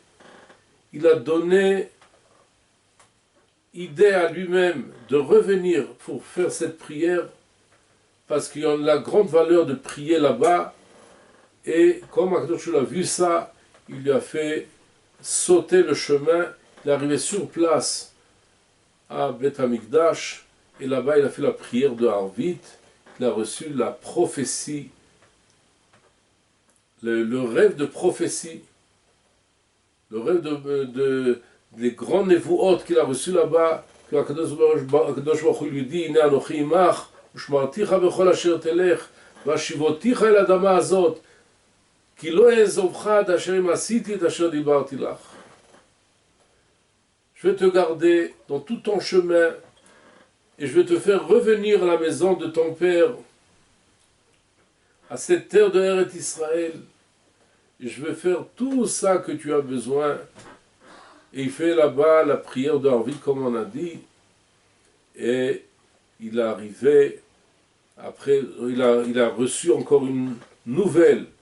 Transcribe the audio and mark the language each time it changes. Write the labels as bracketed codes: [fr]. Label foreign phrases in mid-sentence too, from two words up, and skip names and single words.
[fr] Il a donné idée à lui-même de revenir pour faire cette prière parce qu'il y a la grande valeur de prier là-bas et comme Akadosh a vu ça, il lui a fait sauter le chemin, il est arrivé sur place à Beth Amikdash et là-bas il a fait la prière de Harvit, il a reçu la prophétie, le rêve de prophétie, le rêve des grands névouot qu'il a reçu là-bas, que [he] הקדוש ברוך הוא [fr] lui dit, [he] הנה אנכי עמך, ושמרתיך בכל אשר תלך, והשיבותיך אל האדמה הזאת, כי לא אעזובך עד אשר אם עשיתי את אשר דיברתי לך. [fr] Je vais te garder dans tout ton chemin, et je vais te faire revenir à la maison de ton père, à cette terre de Eretz Israël, et je vais faire tout ça que tu as besoin. Et il fait là-bas la prière de Harvit, comme on a dit, et il est arrivé, après, il a reçu encore une nouvelle,